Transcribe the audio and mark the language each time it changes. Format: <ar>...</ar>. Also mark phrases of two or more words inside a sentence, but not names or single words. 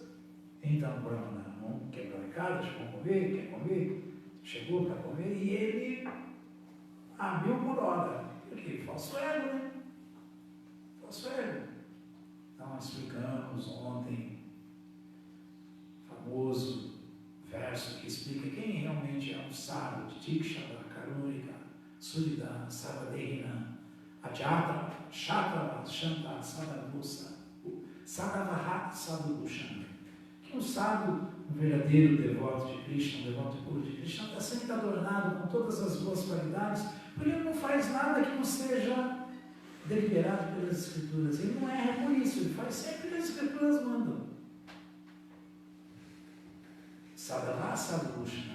<pt>Então, Brahmana, não quebrou a cara, chegou a comer, quer comer, chegou para comer, e ele a 1000 por hora. Porque falso ego, né? Falso ego. Então, nós explicamos ontem, famoso verso que explica quem realmente é um sábio de</pt> <sa>Tikshava, Karurika, Surida, Sarvadehina, Ajata, Shatava, Shanta, Sadavusa, Sadavaha, Sadhubhushana.</sa> <pt>Que um sábio, um verdadeiro devoto de Krishna, um devoto puro de Krishna, está sempre adornado com todas as boas qualidades, porque ele não faz nada que não seja deliberado pelas Escrituras. Ele não erra por isso, ele faz sempre o que as Escrituras mandam.</pt> <sa>Sadhava, Sadhubhushana.</sa>